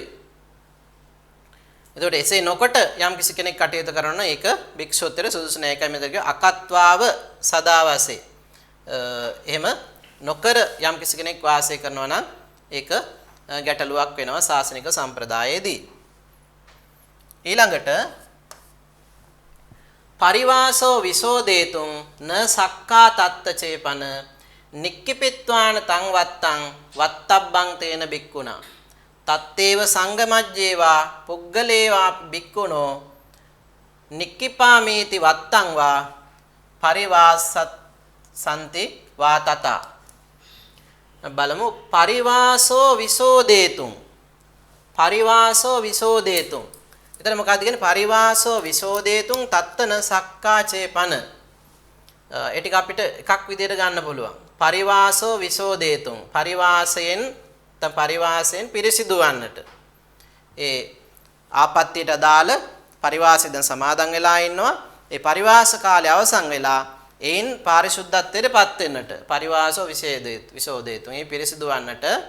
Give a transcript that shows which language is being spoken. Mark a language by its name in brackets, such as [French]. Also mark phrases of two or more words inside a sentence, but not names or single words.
[Sinhala] එතකොට එසේ නොකොට යම් කිසි කෙනෙක් කටයුතු කරනවා ඒක භික්ෂුවතර සුදුසු නැහැ. ඒකයි මෙතන [Pali] අකත්වාව සදාවසේ. [Sinhala] එහෙම නොකර යම් කිසි කෙනෙක් වාසය කරනවා නම් ඒක ගැටලුවක් වෙනවා ශාසනික සම්ප්‍රදායේදී. [Pali] ඊළඟට පරිවාසෝ විසෝදේතුං න සක්කා තත්ත චේපන නික්කිපිත්වාන තං වත්තං වත්තබ්බං තේන බික්කුණා තත්තේව සංගමජ්ජේවා පුග්ගලේවා බික්කුණෝ නික්කිපාමේති වත්තං වා පරිවාසත් සම්ති වා තත බලමු පරිවාසෝ [Sinhala] විසෝදේතුං එතන මොකක්ද කියන්නේ [Pali] පරිවාසෝ විසෝදේතුං තත්තන සක්කාචේපන [Sinhala] ඒ ටික අපිට එකක් විදිහට ගන්න පුළුවන් [Pali] පරිවාසෝ විසෝදේතුං [Sinhala] පරිවාසයෙන් පිරිසිදු වන්නට ඒ ආපත්‍යයට අදාළ පරිවාසයෙන් දැන් සමාදන් වෙලා ඉන්නවා ඒ පරිවාස කාලය අවසන් වෙලා එයින් පාරිශුද්ධත්වයට පත් වෙන්නට [Pali] පරිවාසෝ විසෝදේතුං [Sinhala] මේ පිරිසිදු වන්නට